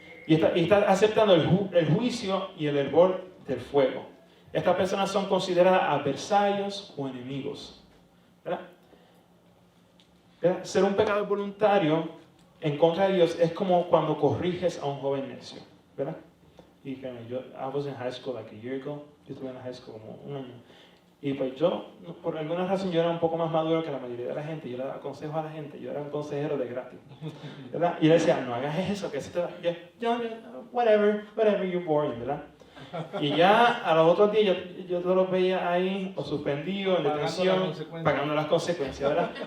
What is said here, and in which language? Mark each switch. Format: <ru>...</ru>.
<es>Y está aceptando el juicio y el hervor del fuego. Estas personas son consideradas adversarios o enemigos, ¿verdad? ¿Verdad? Ser un pecador voluntario en contra de Dios es como cuando corriges a un joven necio, ¿verdad?</es> <en>Y I was in high school like a year ago.</en> <es>Yo estuve en la high school como un año. Y pues yo, por alguna razón, yo era un poco más maduro que la mayoría de la gente. Yo le daba consejos a la gente. Yo era un consejero de gratis, ¿verdad? Y yo le decía, no hagas eso, que eso te da...</es> <en>whatever, you're boring,</en> <es>¿verdad? Y ya a los otros días yo todos los veía ahí, o suspendidos, en detención, pagando las consecuencias, ¿verdad?</es>